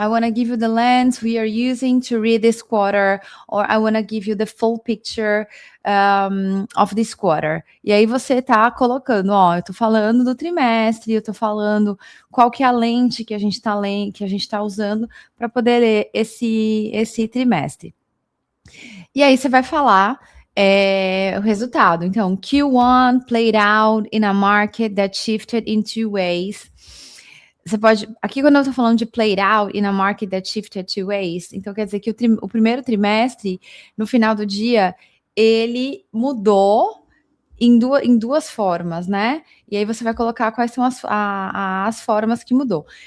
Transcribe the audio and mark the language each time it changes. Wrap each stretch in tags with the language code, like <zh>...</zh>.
<en>I want to give you the lens we are using to read this quarter, or I want to give you the full picture of this quarter.</en> <pt>E aí você tá colocando, ó, eu tô falando do trimestre, eu tô falando qual que é a lente que a gente tá usando para poder ler esse trimestre. E aí você vai falar o resultado.</pt> <en>Então, Q1 played out in a market that shifted in 2 ways.</en> <pt>Você pode... Aqui, quando eu tô falando de</pt> <en>played out in a market that shifted 2 ways,</en> <pt>então quer dizer que o primeiro trimestre, no final do dia, ele mudou em duas formas, né? E aí você vai colocar quais são as formas que mudou.</pt>